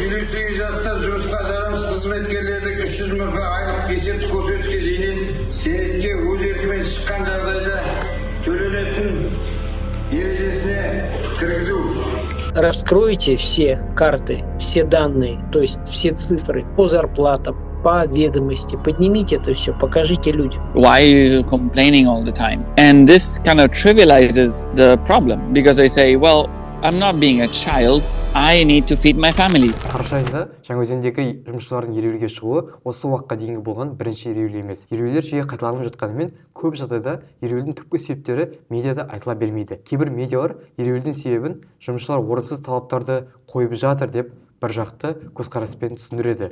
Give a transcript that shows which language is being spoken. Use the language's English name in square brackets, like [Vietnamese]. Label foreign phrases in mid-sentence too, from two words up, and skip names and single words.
[Kazakh] 58 жаста жұмысқа жарамсыз қызметкерлерді 300 мыңға айлық есептік көрсеткішке дейін зейнетке өз еркімен шыққан жағдайда төленетін ережесіне кіргізу. [Russian] Раскройте все карты, все данные, то есть все цифры по зарплатам, по ведомости. Поднимите это все, покажите людям. [English] Why are you complaining all the time? And this kind of trivializes the problem because they say, well, I'm not being a child. I need to feed my family. [Kazakh] Қараша айында Жаңаөзендегі жұмысшылардың ереуілге шығуы осы уақытқа дейінгі болған бірінші ереуіл емес. Ереуілдер жиі қайталанып жатқанымен, көп жағдайда ереуілдің түпкі себептері медиада айтыла бермейді. Кейбір медиалар ереуілдің себебін жұмысшылар орынсыз талаптарды қойып жатыр деп бір жақты көзқараспен түсіндіреді.